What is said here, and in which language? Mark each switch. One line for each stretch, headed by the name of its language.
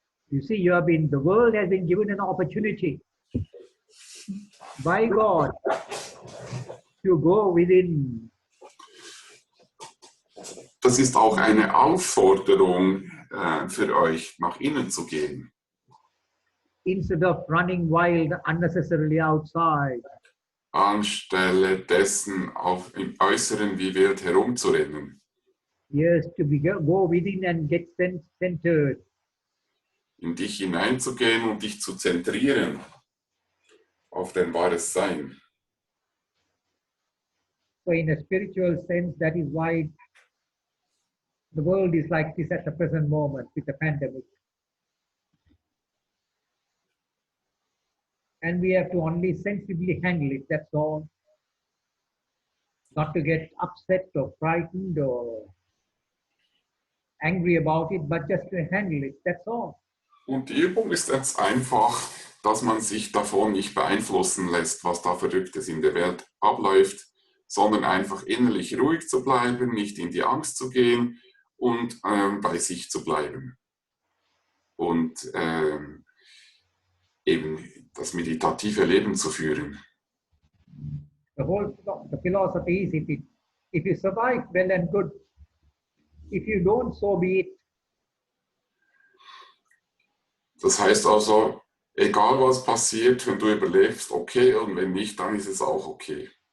English: You see, the world has been given an opportunity by God to go within.
German: Das ist auch eine Aufforderung für euch, nach innen zu gehen.
English: Instead of running wild unnecessarily outside.
German: Anstelle dessen im Äußeren wie wild herumzurennen.
English: Yes, go within and get centered.
German: In dich hineinzugehen und dich zu zentrieren auf dein wahres Sein.
English: So in a spiritual sense, that is why the world is like this at the present moment with the pandemic. And we have to only sensibly handle it, that's all. Not to get upset or frightened or angry about it, but just to handle it, that's all.
German: Und die Übung ist jetzt einfach, dass man sich davon nicht beeinflussen lässt, was da Verrücktes in der Welt abläuft, sondern einfach innerlich ruhig zu bleiben, nicht in die Angst zu gehen und bei sich zu bleiben. Und eben das meditative Leben zu führen.
English: The philosophy is if you survive, well and good. If you don't, so be it.
German: Das heißt also, egal was passiert, wenn du überlebst, okay, und wenn nicht, dann ist es auch okay.